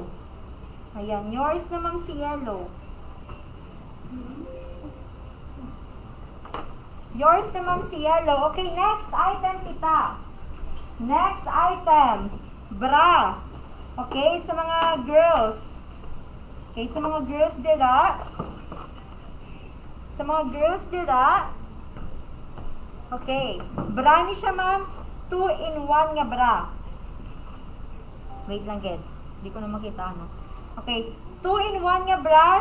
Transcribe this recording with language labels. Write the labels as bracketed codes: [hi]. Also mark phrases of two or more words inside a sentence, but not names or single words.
[hil] Ayan, yours naman si yellow. Yours naman si yellow. Okay, [en] next item [hil] kita. [en] Next item, [hil] bra. Okay, sa mga girls. Okay, sa mga girls dira. Sa mga girls dira. Okay, bra ni siya, ma'am. 2-in-1 nga bra. Wait lang, Ged. Hindi ko na makita, no? Okay, 2-in-1 nga bra.